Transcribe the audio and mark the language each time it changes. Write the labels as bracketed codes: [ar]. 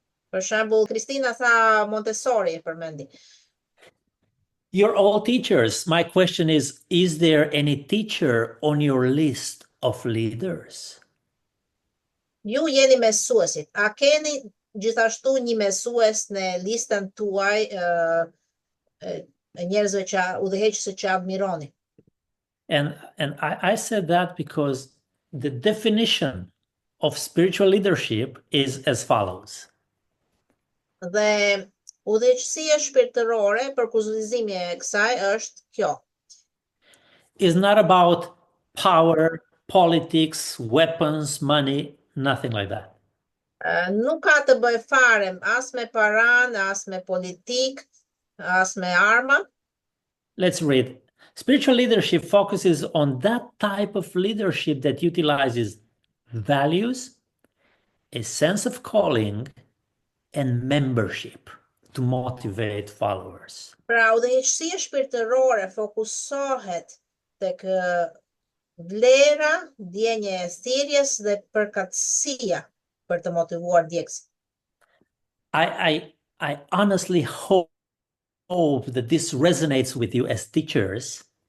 [sq] Për shembull, Kristina tha Montessori e përmendi. [en] You're all teachers. My question is there any teacher on your list of leaders? [sq] Ju jeni mësuesit. A keni gjithashtu një mësues në listën tuaj e njerëzve që udhëheqëse që admironi? [en] And I said that because the definition of spiritual leadership is as follows. [sq] Dhe udhëheqësia shpirtërore për kufizimin e kësaj është kjo. [en] It's not about power, politics, weapons, money, nothing like that. [sq] Nuk ka të bëj fare as me paran, as me politik, as me arma. [en] Let's read. Spiritual leadership focuses on that type of leadership that utilizes values, a sense of calling, and membership to motivate followers. [sq] Pra, udhëheqësia shpirtërore fokusohet tek vlera, ndjenja e thirrjes dhe përkatësia për të motivuar djegësit. [en] I honestly hope that this resonates with you as teachers.